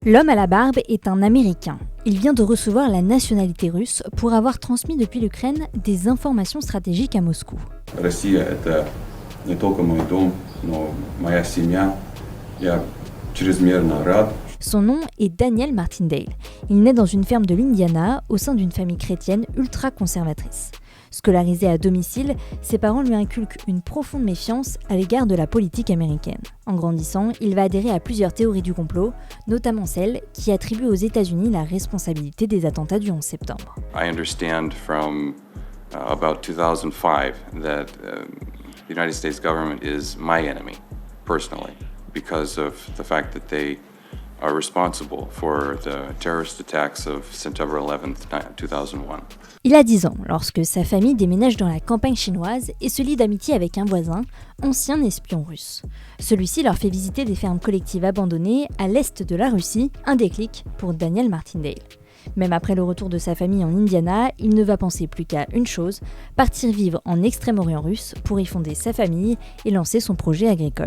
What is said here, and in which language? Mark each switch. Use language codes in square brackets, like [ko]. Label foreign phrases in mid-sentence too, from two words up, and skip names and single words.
[fr] L'homme à la barbe est un Américain. Il vient de recevoir la nationalité russe pour avoir transmis depuis l'Ukraine des informations stratégiques à Moscou. [ru] Россия – это не только мой дом, но моя семья. Я чрезмерно рад. [fr] Son nom est Daniel Martindale. Il naît dans une ferme de l'Indiana au sein d'une famille chrétienne ultra-conservatrice. Scolarisé à domicile, ses parents lui inculquent une profonde méfiance à l'égard de la politique américaine. En grandissant, il va adhérer à plusieurs théories du complot, notamment celle qui attribue aux États-Unis la responsabilité des attentats du 11 septembre. [en] I understand from about 2005 that the United States government is my enemy, personally, because of the fact that they are responsible for the terrorist attacks of September 11th, 2001. [fr] Il a 10 ans lorsque sa famille déménage dans la campagne chinoise et se lie d'amitié avec un voisin, ancien espion russe. Celui-ci leur fait visiter des fermes collectives abandonnées à l'est de la Russie, un déclic pour Daniel Martindale. Même après le retour de sa famille en Indiana, il ne va penser plus qu'à une chose, partir vivre en Extrême-Orient russe pour y fonder sa famille et lancer son projet agricole.